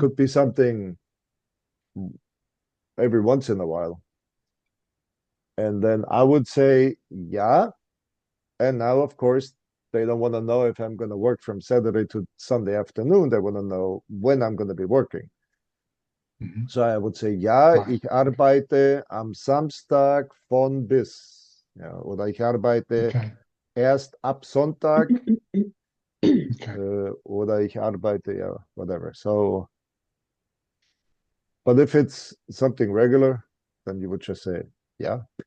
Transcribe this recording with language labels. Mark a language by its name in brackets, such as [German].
[English] could be something every once in a while. And then I would say, yeah. And now, of course, they don't want to know if I'm going to work from Saturday to Sunday afternoon. They want to know when I'm going to be working. Mhm. So I would say, ja, Right. [German] ich arbeite am Samstag von bis. Ja, oder ich arbeite [English] Okay. [German] erst ab Sonntag [English] Okay. [German] oder ich arbeite, [English] yeah, whatever. So, but if it's something regular, then you would just say, yeah.